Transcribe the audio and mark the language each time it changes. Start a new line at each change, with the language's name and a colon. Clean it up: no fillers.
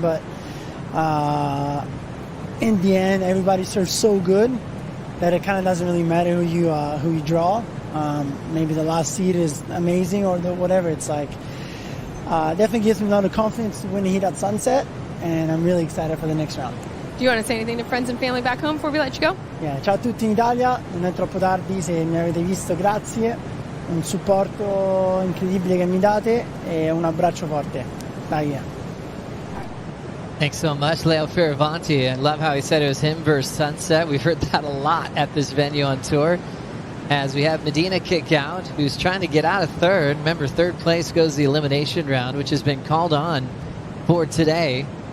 English: But in the end, everybody surfs so good that it kind of doesn't really matter who you draw. Maybe the last seed is amazing or whatever. It's like definitely gives me a lot of confidence to win the heat at Sunset, and I'm really excited for the next round. Do you want to say anything to friends and family back home before we let you go?
Italian: Yeah, ciao a tutti in Italia, non è troppo tardi se mi avete visto, grazie, un supporto incredibile che mi date e un abbraccio forte. Dai.
English: Thanks so much, Leo Fioravanti. I love how he said it was him versus Sunset. We've heard that a lot at this venue on tour. As we have Medina kick out, who's trying to get out of third. Remember, third place goes the elimination round, which has been called on for today.